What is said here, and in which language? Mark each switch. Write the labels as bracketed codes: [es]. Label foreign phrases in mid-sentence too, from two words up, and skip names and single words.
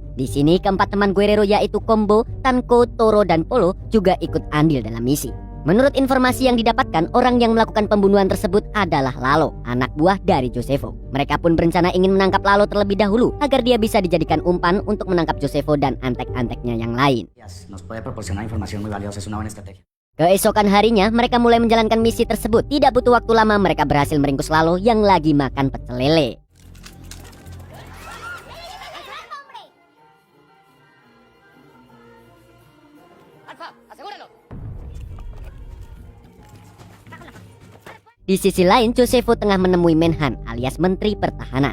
[id] Di sini, keempat teman Guerrero yaitu Combo, Tanco, Toro, dan Polo juga ikut andil dalam misi. Menurut informasi yang didapatkan, orang yang melakukan pembunuhan tersebut adalah Lalo, anak buah dari Josefo. Mereka pun berencana ingin menangkap Lalo terlebih dahulu agar dia bisa dijadikan umpan untuk menangkap Josefo dan antek-anteknya yang lain. [es] Nos puede proporcionar información muy valiosa, es una buena estrategia. [id] Keesokan harinya, mereka mulai menjalankan misi tersebut. Tidak butuh waktu lama, mereka berhasil meringkus Lalo yang lagi makan pecel lele. Di sisi lain, Josefo tengah menemui Menhan alias Menteri Pertahanan.